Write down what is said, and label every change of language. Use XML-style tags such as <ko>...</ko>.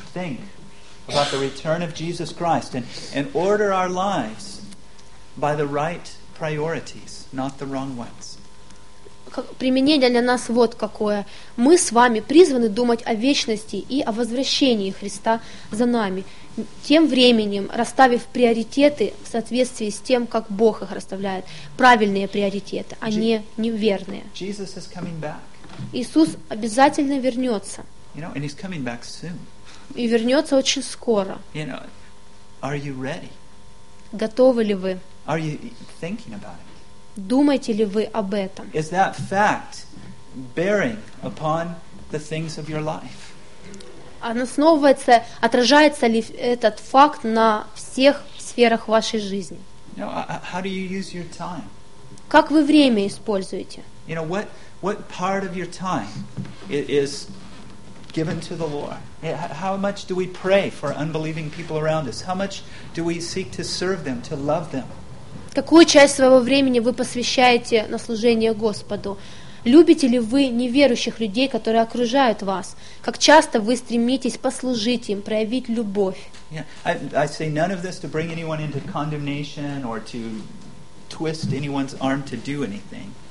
<en>Think about the return of Jesus Christ and order our lives by the right priorities, not the wrong ones.</en> <ru>Применение для нас вот какое. Мы с вами призваны думать о вечности и о возвращении Христа за нами, тем временем расставив приоритеты в соответствии с тем, как Бог их расставляет. Правильные приоритеты, а не неверные.</ru> <en>Jesus is coming back.</en> <ru>Иисус обязательно вернется.</ru> <en>You know, and he's coming back soon.</en> <ru>И вернется очень скоро.</ru> <en>You know, are you ready?</en> <ru>Готовы ли вы?</ru> <en>Are you thinking about it?</en> <ru>Думаете ли вы об этом?</ru> <en>Is that fact bearing upon the things of your life?</en> <ru>Оно основывается, отражается ли этот факт на всех сферах вашей жизни?</ru> <en>You know, how do you use your time?</en> <ru>Как вы время используете?</ru> <en>You know, what part of your time is given to the Lord? How much do we pray for unbelieving people around us? How much do we seek to serve them, to love them?</en> <ru>Какую часть своего времени вы посвящаете на служение Господу? Любите ли вы неверующих людей, которые окружают вас? Как часто вы стремитесь послужить им, проявить любовь?</ru> <en>Yeah, I say none of this to bring anyone into condemnation or to twist anyone's arm to do anything.</en>